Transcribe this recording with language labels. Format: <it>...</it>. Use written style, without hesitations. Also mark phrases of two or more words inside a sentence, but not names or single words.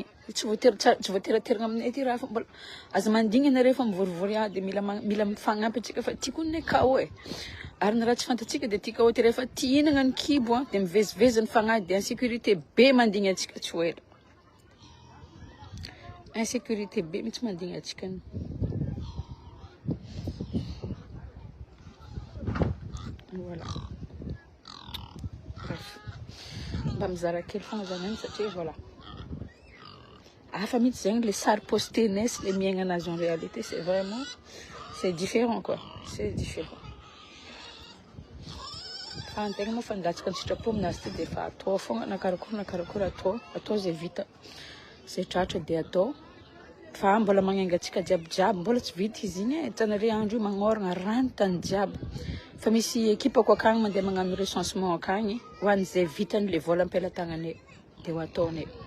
<mg>Tsy voateraterana aminay ty raha fa mbola aza mandigny nareo fa mivorivory de mila mifagnampy atsika fa ty kony kao e. Ary na raha tsy fantatsika de ty kao ty rehefa ty hinagna ny kibo de mivezivezy ny fagnahy de insécurité be mandigny atsika tsy hoe. Insécurité be mitsy mandigny atsika. Voilà. Bref. Mba mizara kely fogna zany satria voilà. Hafa mitsy zegny le sary posté-nay sy le miaigna anazy</mg> <fr>en réalité, c'est vraiment c'est différent quoi. C'est différent.</fr> <mg>Fa antegna moa fa andatsika ny sitrapo aminazy ty de fa atao fogna na karakory atao zay vita. Zay tratra de atao. Fa mbola magnainga atsika jiaby mbola tsy vita izy igny e. Hitanareo andro io magnoragna rano tany jiaby. Fa misy équipe ko akagny mandeha magnano recensement akagny ho an'izay vitany le vola am-pelantagnanay de ho ataonay.</mg>